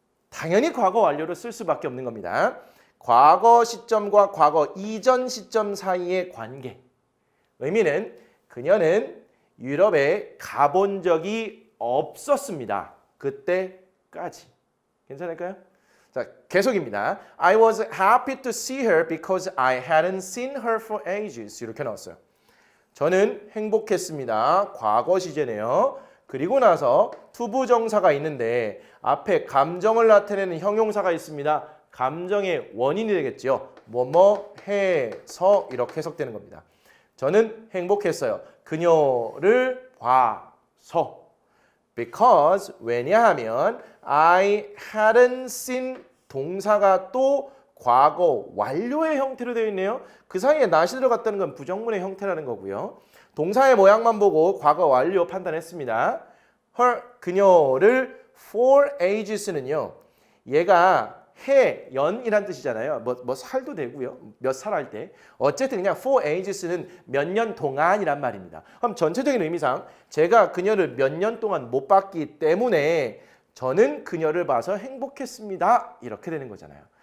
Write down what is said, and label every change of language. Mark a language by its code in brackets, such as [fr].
[ko] 당연히 과거 완료를 쓸 수밖에 없는 겁니다. 과거 시점과 과거 이전 시점 사이의 관계. 의미는 그녀는 유럽에 가본 적이 없었습니다. 그때까지. 괜찮을까요? 자, 계속입니다. [en] I was happy to see her because I hadn't seen her for ages. [ko] 이렇게 나왔어요. 저는 행복했습니다. 과거 시제네요. 그리고 나서 투부정사가 있는데 앞에 감정을 나타내는 형용사가 있습니다. 감정의 원인이 되겠죠. 뭐뭐 해서 이렇게 해석되는 겁니다. 저는 행복했어요. 그녀를 봐서. Because 왜냐하면 [en] I hadn't seen [ko] 동사가 또 과거 완료의 형태로 되어 있네요. 그 사이에 not이 들어갔다는 건 부정문의 형태라는 거고요. 동사의 모양만 보고 과거 완료 판단했습니다. her 그녀를 [en] for ages는요. [ko] 얘가 해, 연이란 뜻이잖아요. 뭐 살도 되고요. 몇 살 할 때. 어쨌든 그냥 [en] for ages는 [ko] 몇 년 동안이란 말입니다. 그럼 전체적인 의미상 제가 그녀를 몇 년 동안 못 봤기 때문에 저는 그녀를 봐서 행복했습니다. 이렇게 되는 거잖아요.